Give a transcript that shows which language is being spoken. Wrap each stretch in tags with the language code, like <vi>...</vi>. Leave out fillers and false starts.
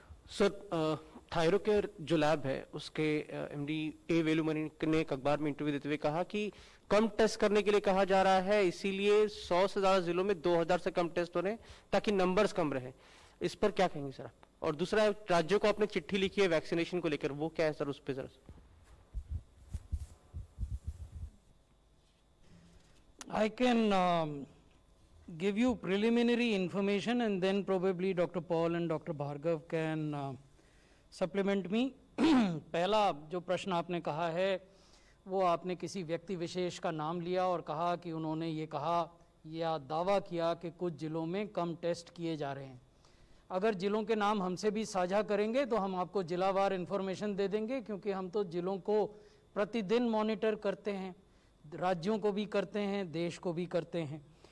<hi>Sir Thyrocare जो lab है उसके एमडी ए वेलुमणि ने एक अखबार में इंटरव्यू देते हुए कहा कि कम टेस्ट करने के लिए कहा जा रहा है, इसीलिए 100 से ज्यादा जिलों में 2000 से कम टेस्ट हो रहे हैं ताकि नंबर्स कम रहे। इस पर क्या कहेंगे सर आप? और दूसरा, राज्यों को आपने चिट्ठी लिखी है वैक्सीनेशन को लेकर, वो क्या है सर, उस पर जरा?</hi> <en>I can give you preliminary information and then probably Dr. Paul and Dr. Bhargav can supplement me.</en> <hi>पहला जो प्रश्न आपने कहा है वो आपने किसी व्यक्ति विशेष का नाम लिया और कहा कि उन्होंने ये कहा या दावा किया कि कुछ जिलों में कम टेस्ट किए जा रहे हैं। अगर जिलों के नाम हमसे भी साझा करेंगे तो हम आपको जिलावार इन्फॉर्मेशन दे देंगे, क्योंकि हम तो जिलों को प्रतिदिन मॉनिटर करते हैं, राज्यों को भी करते हैं, देश को भी करते हैं।</hi>